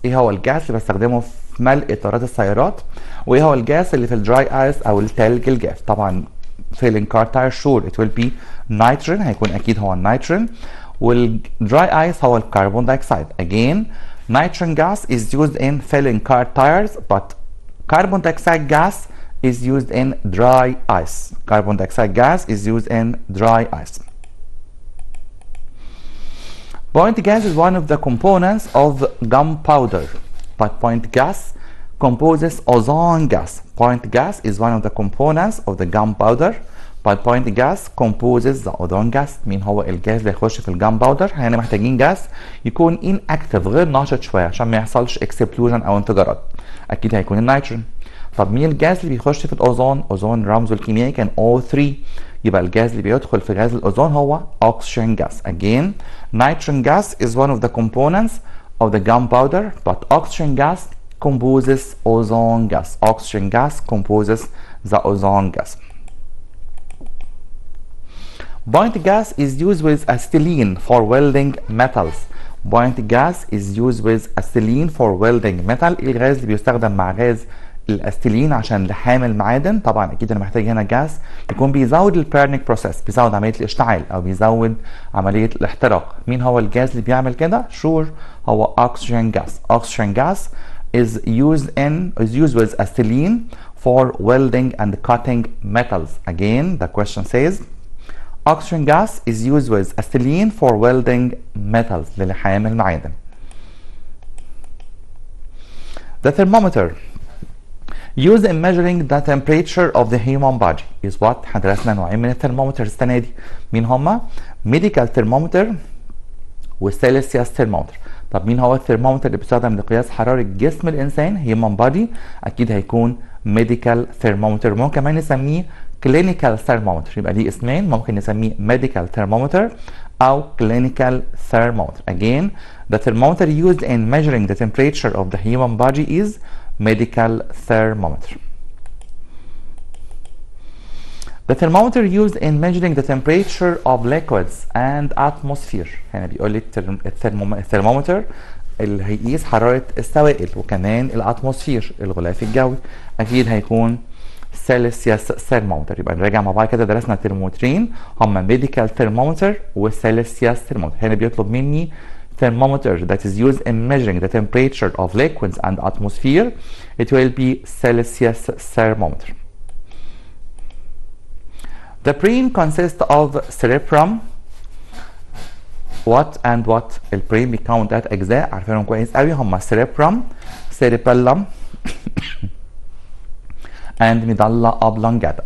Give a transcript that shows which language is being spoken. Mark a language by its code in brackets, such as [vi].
[ar] ايه هو الجاس اللي بستخدمه في ملء اطارات السيارات؟ وايه هو الجاس اللي في الدراي ايس او التلج الجاف؟ طبعا [en] filling car tire sure it will be nitrogen. [ar] هيكون اكيد هو النيتروجين. والدراي ايس هو الكربون دايوكسيد. [en] Again nitrogen gas is used in filling car tires, but carbon dioxide gas is used in dry ice. Carbon dioxide gas is used in dry ice. Point gas is one of the components of gunpowder, but point gas composes ozone gas. Point gas is one of the components of the gunpowder, but point gas composes the ozone gas. [ar] مين هو الجاز اللي هيخش في الجانباودر؟ هنا محتاجين جاز يكون inactive غير ناشط شويه عشان ما يحصلش explosion او انفجارات. اكيد هيكون النيتروجين. طب مين الجاز اللي بيخش في الاوزون؟ اوزون رمزه الكيميائي كان O3. يبقى الجاز اللي بيدخل في غاز الاوزون هو oxygen gas. [en] Again, nitrogen gas is one of the components of the gunpowder, but oxygen gas composes ozone gas. Oxygen gas composes the ozone gas. Point gas is used with acetylene for welding metals. Point gas is used with acetylene for welding metal. [ar] الغاز اللي بيستخدم مع غاز الاستيلين عشان لحام المعادن. طبعا اكيد انا محتاج هنا جاز يكون بيزود البيرنينج بروسيس، بيزود عمليه الاشتعال او بيزود عمليه الاحتراق. مين هو الجاز اللي بيعمل كده؟ شور هو oxygen gas. [en] Oxygen gas is used with acetylene for welding and cutting metals. Again, the question says oxygen gas is used with acetylene for welding metals [ar] للحام المعادن. [en] The thermometer used in measuring the temperature of the human body is what؟ [ar] احنا درسنا نوعين من الثرمومتر السنه دي. مين هما؟ medical thermometer والسيلسيوس thermometer. طب مين هو الثرمومتر اللي بيستخدم لقياس حراره جسم الانسان؟ human body. اكيد هيكون medical thermometer. ممكن كمان نسميه clinical thermometer. يبقى ليه اسمين، ممكن نسميه medical thermometer او clinical thermometer. [en] Again, the thermometer used in measuring the temperature of the human body is medical thermometer. The thermometer used in measuring the temperature of liquids and atmosphere. [ar] هنا بيقول لي الثرمومتر اللي هيقيس حرارة السوائل وكمان الاتموسفير الغلاف الجوي. اكيد هيكون سيلسيوس ثرمومتر. يبقى نراجع مع بعض كده، درسنا الترمومترين هما ميديكال ثرمومتر وسيلسيوس ثرمومتر. هنا بيطلب مني [en] thermometer that is used in measuring the temperature of liquids and atmosphere. It will be Celsius thermometer. The brain consists of cerebrum. What and what؟ [ar] البرين بيتكون من 3 أجزاء عارفينهم كويس قوي، هما [en] cerebrum, cerebellum and medulla oblongata.